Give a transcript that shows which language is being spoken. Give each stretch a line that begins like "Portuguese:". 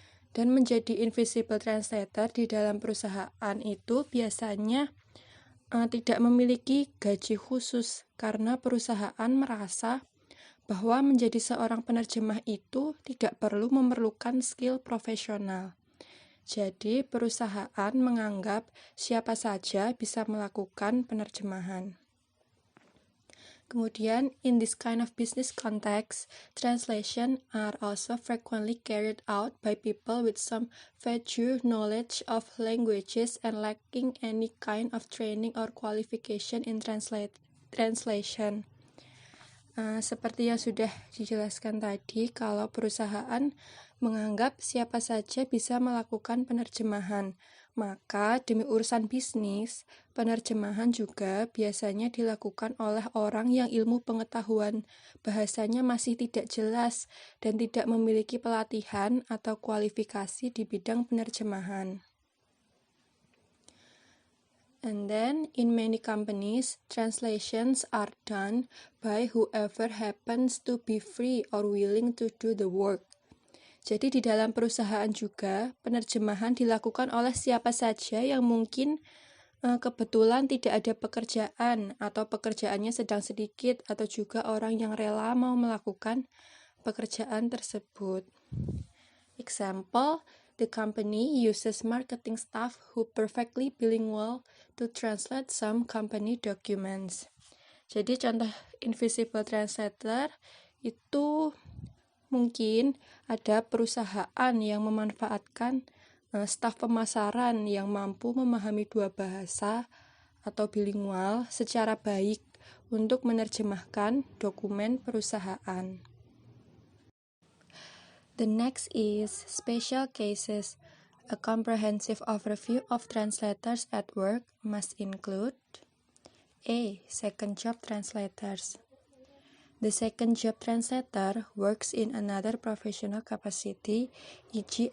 Indonesian: Dan menjadi invisible translator di dalam perusahaan itu biasanya tidak memiliki gaji khusus karena perusahaan merasa bahwa menjadi seorang penerjemah itu tidak memerlukan skill profesional. Jadi perusahaan menganggap siapa saja bisa melakukan penerjemahan.
English: Kemudian, in this kind of business context, translation are also frequently carried out by people with some vague knowledge of languages and lacking any kind of training or qualification in translation.
Indonesian: Seperti yang sudah dijelaskan tadi, kalau perusahaan menganggap siapa saja bisa melakukan penerjemahan, maka demi urusan bisnis, penerjemahan juga biasanya dilakukan oleh orang yang ilmu pengetahuan bahasanya masih tidak jelas dan tidak memiliki pelatihan atau kualifikasi di bidang penerjemahan.
English: And then, in many companies, translations are done by whoever happens to be free or willing to do the work.
Indonesian: Jadi di dalam perusahaan juga, penerjemahan dilakukan oleh siapa saja yang mungkin kebetulan tidak ada pekerjaan atau pekerjaannya sedang sedikit atau juga orang yang rela mau melakukan pekerjaan tersebut.
English: Example, the company uses marketing staff who perfectly bilingual to translate some company documents.
Indonesian: Jadi contoh invisible translator itu mungkin ada perusahaan yang memanfaatkan staf pemasaran yang mampu memahami dua bahasa atau bilingual secara baik untuk menerjemahkan dokumen perusahaan.
English: The next is special cases. A comprehensive overview of translators at work must include A. Second job translators. The second job translator works in another professional capacity, e.g.